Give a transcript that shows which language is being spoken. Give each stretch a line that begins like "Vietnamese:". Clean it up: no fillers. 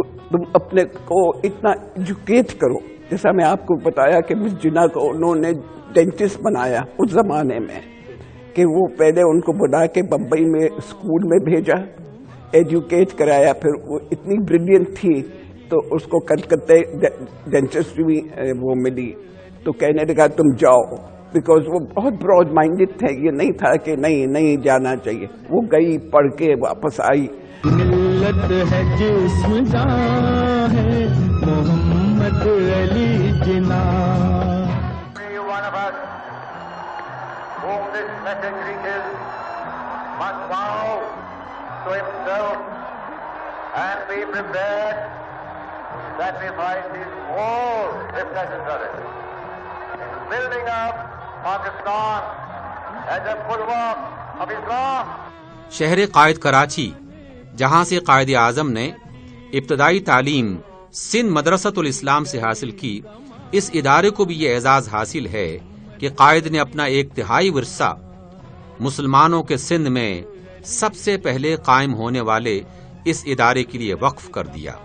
Urdu: تم اپنے کو اتنا ایجوکیٹ کرو۔ جیسا میں آپ کو بتایا کہ مس جناح کو انہوں نے ڈینٹسٹ بنایا اس زمانے میں، کہ وہ پہلے ان کو بلا کے بمبئی میں اسکول میں بھیجا، ایجوکیٹ کرایا، پھر وہ اتنی بریلینٹ تھی تو اس کو کلکتے ڈینٹسٹ بھی وہ ملی، تو کہنے لگا تم جاؤ، بیکاز وہ بہت براڈ مائنڈڈ تھے، یہ نہیں تھا کہ نہیں جانا چاہیے۔ وہ گئی، پڑھ کے واپس آئی۔ ملت ہے جسم جان ہے محمد Ali Jinnah.
English: One of us whom this message reaches must vow to himself and be prepared to sacrifice his all, if necessary, in building up Pakistan as a bulwark of Islam.
Urdu: شہر قائد کراچی، جہاں سے قائد اعظم نے ابتدائی تعلیم سندھ مدرسۃ الاسلام سے حاصل کی، اس ادارے کو بھی یہ اعزاز حاصل ہے کہ قائد نے اپنا ایک تہائی ورثہ مسلمانوں کے سندھ میں سب سے پہلے قائم ہونے والے اس ادارے کے لیے وقف کر دیا۔